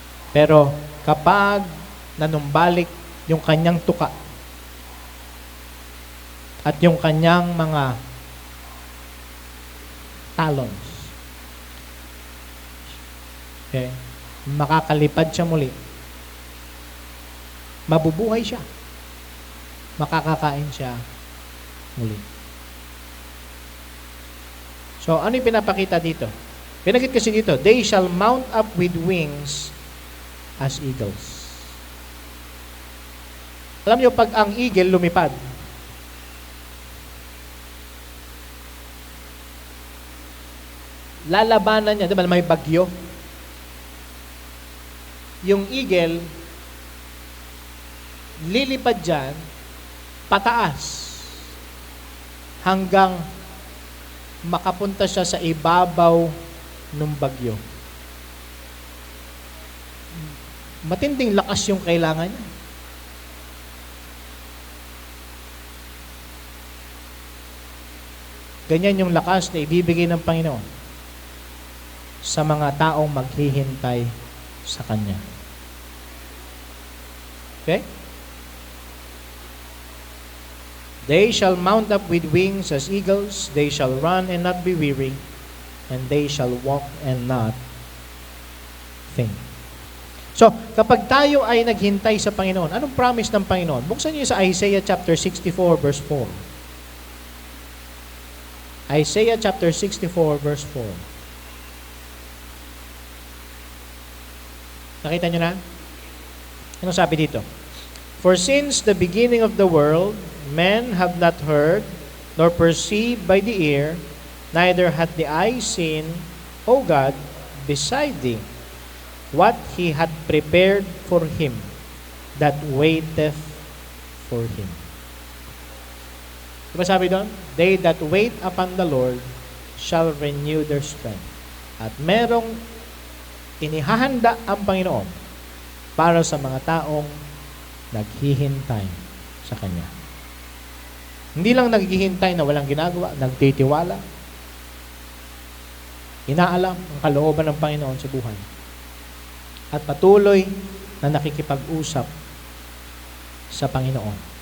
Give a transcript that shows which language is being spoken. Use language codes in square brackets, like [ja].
[tl] Pero kapag nanumbalik yung kanyang tuka at yung kanyang mga talons, okay, makakalipad siya muli, mabubuhay siya, makakakain siya muli. So, ano yung pinapakita dito? Pinagit kasi dito, [en] they shall mount up with wings as eagles. [tl] Alam niyo, pag ang eagle lumipad, lalabanan niya, di ba, may bagyo. Yung eagle, lilipad dyan, pataas, hanggang makapunta siya sa ibabaw ng bagyo. Matinding lakas yung kailangan niya. Ganyan yung lakas na ibibigay ng Panginoon sa mga taong maghihintay sa Kanya. Okay? [en] They shall mount up with wings as eagles, they shall run and not be weary, and they shall walk and not faint. [tl] So, kapag tayo ay naghintay sa Panginoon, anong promise ng Panginoon? Buksan niyo sa Isaiah chapter 64 verse 4. Isaiah chapter 64 verse 4. Nakita niyo na? Ano sabi dito? [en] For since the beginning of the world, men have not heard, nor perceived by the ear, neither hath the eye seen, O God, beside thee, what he had prepared for him that waiteth for him. [tl] Diba sabi doon? [en] They that wait upon the Lord shall renew their strength. [tl] At merong inihahanda ang Panginoon para sa mga taong naghihintay sa Kanya. Hindi lang naghihintay na walang ginagawa, nagtitiwala, inaalam ang kalooban ng Panginoon sa buhay, at patuloy na nakikipag-usap sa Panginoon.